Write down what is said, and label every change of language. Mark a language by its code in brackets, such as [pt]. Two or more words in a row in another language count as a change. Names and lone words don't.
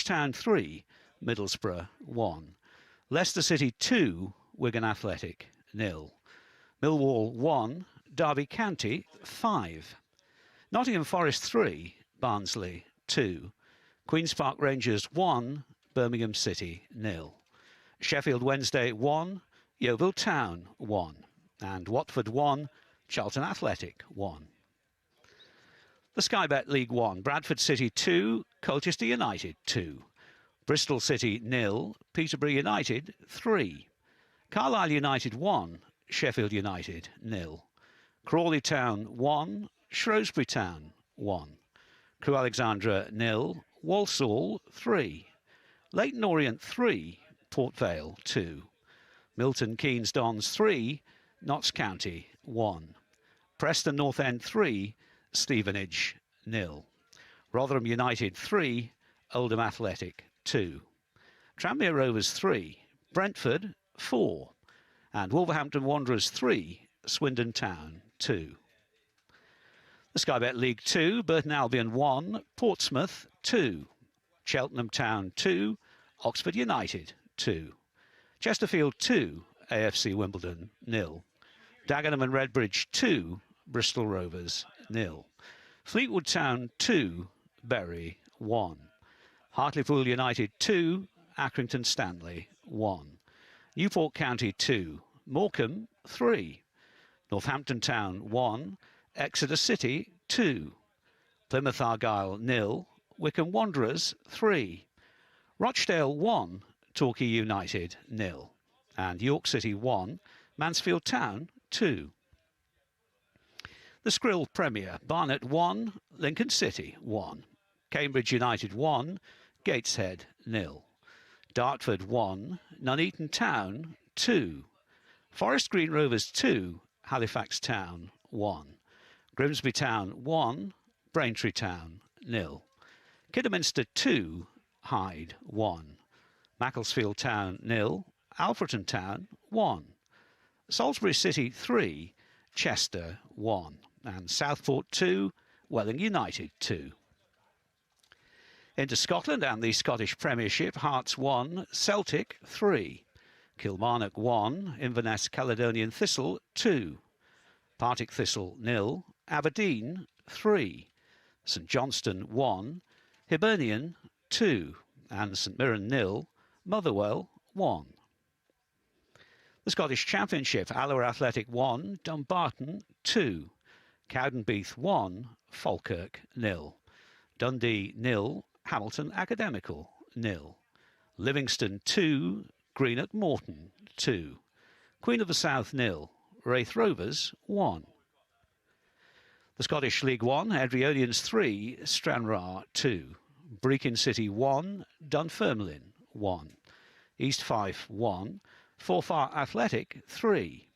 [en] Town 3, Middlesbrough 1, Leicester City 2, Wigan Athletic 0, Millwall 1, Derby County 5, Nottingham Forest 3, Barnsley 2, Queen's Park Rangers 1, Birmingham City 0, Sheffield Wednesday 1, Yeovil Town 1, and Watford 1, Charlton Athletic 1. The Sky Bet League 1, Bradford City 2, Colchester United 2, Bristol City 0, Peterborough United 3, Carlisle United 1, Sheffield United 0, Crawley Town 1, Shrewsbury Town 1, Crewe Alexandra 0, Walsall 3, Leyton Orient 3, Port Vale 2, Milton Keynes Dons 3, Notts County 1, Preston North End 3, Stevenage 0, Rotherham United 3, Oldham Athletic 2, Tranmere Rovers 3, Brentford 4, and Wolverhampton Wanderers 3, Swindon Town 2. The Sky Bet League 2, Burton Albion 1, Portsmouth 2, Cheltenham Town 2, Oxford United 2. Chesterfield 2, AFC Wimbledon 0. Dagenham and Redbridge 2, Bristol Rovers 0. Fleetwood Town 2, Bury 1. Hartlepool United 2, Accrington Stanley 1. Newport County 2, Morecambe 3. Northampton Town 1, Exeter City 2. Plymouth Argyle 0, Wycombe Wanderers 3. Rochdale 1, Torquay United 0. And York City 1, Mansfield Town 2. The Skrill Premier, Barnet 1, Lincoln City 1. Cambridge United 1, Gateshead 0. Dartford 1, Nuneaton Town 2. Forest Green Rovers 2, Halifax Town 1. Grimsby Town 1, Braintree Town 0. Kidderminster 2, Hyde 1. Macclesfield Town 0, Alfreton Town 1. Salisbury City 3, Chester 1. And Southport 2, Welling United 2. Into Scotland and the Scottish Premiership, Hearts 1, Celtic 3. Kilmarnock 1, Inverness Caledonian Thistle 2. Partick Thistle 0, Aberdeen 3. St Johnstone 1, Hibernian 2. And St Mirren 0, Motherwell 1. The Scottish Championship, Alloa Athletic 1, Dumbarton 2. Cowdenbeath 1, Falkirk 0. Dundee 0, Hamilton Academical 0. Livingston 2, Greenock Morton 2. Queen of the South 0, Wraith Rovers 1. The Scottish League 1, Adrionians 3, Stranraer 2. Brechin City 1, Dunfermline 1. East Fife 1, Forfar Athletic 3.